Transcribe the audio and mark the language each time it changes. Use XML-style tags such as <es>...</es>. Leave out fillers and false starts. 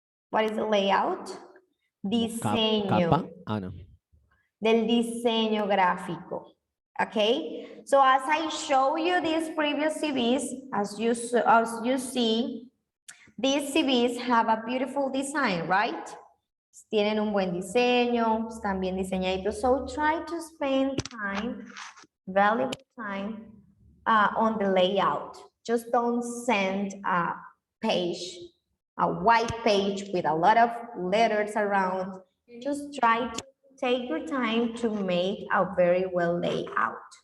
<en>What is the layout? Diseño.</en> <es>Capa? Ah, no. Del diseño gráfico.</es> <en>Okay, so as I show you these previous CVs, as you see, these CVs have a beautiful design, right?</en> <es>Tienen un buen diseño, están bien diseñaditos.</es> <en>So try to spend time, valuable time, on the layout. Just don't send a page, a white page with a lot of letters around. Just try to take your time to make a very well laid out.</en>